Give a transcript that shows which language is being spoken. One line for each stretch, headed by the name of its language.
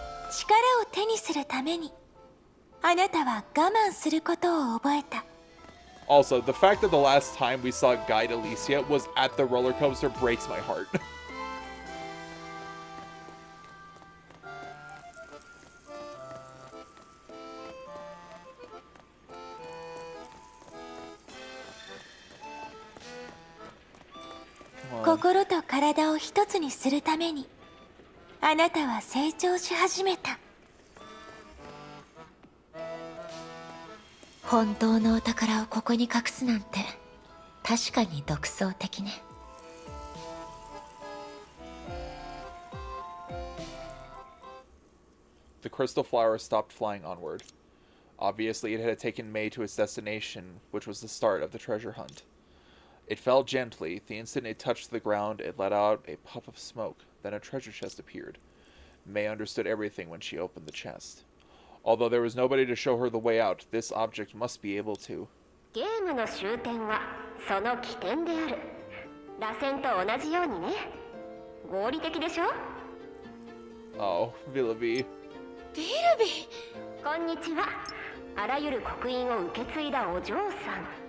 Japanese: 力を手にするためにあなたは我慢することを覚えた。
English: Also, the fact that the last time we saw Guide Alicia was at the roller coaster breaks my heart. Come on.
Japanese: 心と体を一つにするためにあなたは成長し始めた。本当のお宝をここに隠すなんて確かに独創的ね。
English: The crystal flower stopped flying onward. Obviously, it had taken May to its destination, which was the start of the treasure hunt. It fell gently. The instant it touched the ground, it let out a puff of smoke. Then a treasure chest appeared. May understood everything when she opened the chest. Although there was nobody to show her the way out, this object must be able to.
Japanese: ゲームの終点はその起点である。螺旋と同じようにね。合理的でしょ？
English: Oh, Villavi.
Japanese: こんにちは。あらゆる刻印を受け継いだお嬢さん。